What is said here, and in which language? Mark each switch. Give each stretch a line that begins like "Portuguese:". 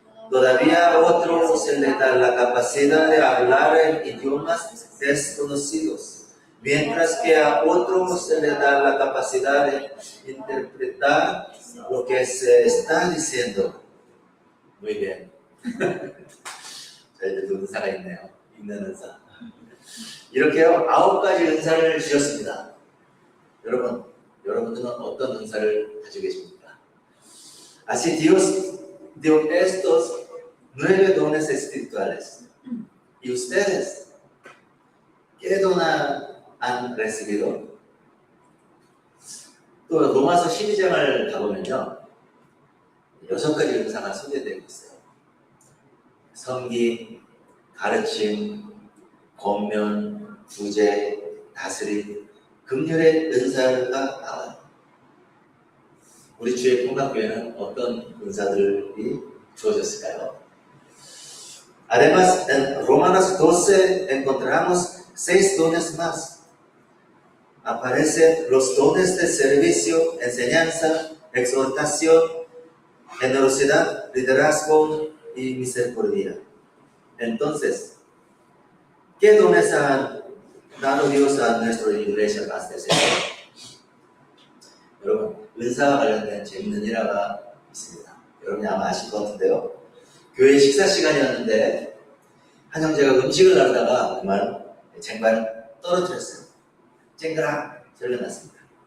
Spanish: Todavía a otro se le da la capacidad de hablar en idiomas desconocidos, mientras que a otro se le da la capacidad de interpretar lo que se está diciendo. Muy bien.
Korean: 저희들도 은사가 있네요. 읽는 은사. 이렇게요, 9가지 은사를 주셨습니다. 여러분들은 어떤 은사를 가지고 계십니까?
Spanish: Así Dios dio estos 9 dones espirituales. ¿Y ustedes? ¿Qué don han recibido?
Korean: 또 로마서 12장을 가보면요, 6가지 은사가 소개되고 있어요. 선기, 가르침, 권면, 구제, 다스림, 긍휼의 은사가 나와요. 우리 주의 통합교회는 어떤 은사들이 주어졌을까요?
Spanish: Además, en Romanos 12 encontramos 6 dones más. Aparecen los dones de servicio, enseñanza, exhortación, generosidad, liderazgo y misericordia. Entonces, ¿qué dones ha dado Dios a nuestra iglesia más de ese?
Korean: 여러분, 은사와 관련된 재밌는 일화가 있습니다. 여러분이 아마 아실 것 같은데요. 교회 식사 시간이었는데 한 형제가 음식을 나르다가 정말 쟁반을 떨어뜨렸어요. 쨍그랑 소리가 났습니다.